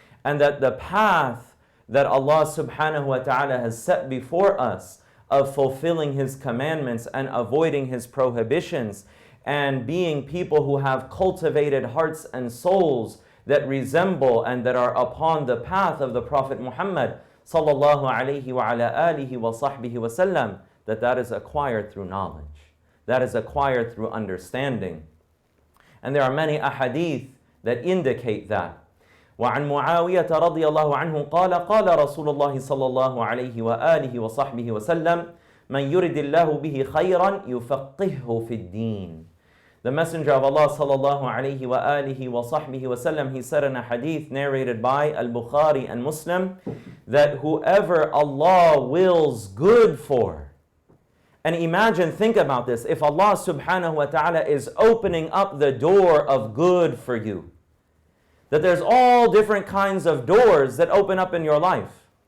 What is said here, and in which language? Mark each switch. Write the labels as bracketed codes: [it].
[en] And that the path that Allah subhanahu wa ta'ala has set before us of fulfilling His commandments and avoiding His prohibitions and being people who have cultivated hearts and souls that resemble and that are upon the path of the Prophet Muhammad sallallahu alayhi wa ala alihi wa sahbihi wa sallam, that is acquired through knowledge. That is acquired through understanding. And there are many ahadith that indicate that. [ar] وعن معاوية رضي الله عنه قال قال رسول الله صلى الله عليه وآله وصحبه وسلم من يرد الله به خيرا يفقهه في الدين. [en] The Messenger of Allah sallallahu alayhi wa alihi wa sahbihi wa sallam, he said in a hadith narrated by Al-Bukhari and Muslim, that whoever Allah wills good for, and imagine, think about this, if Allah subhanahu wa ta'ala is opening up the door of good for you, that there's all different kinds of doors that open up in your life.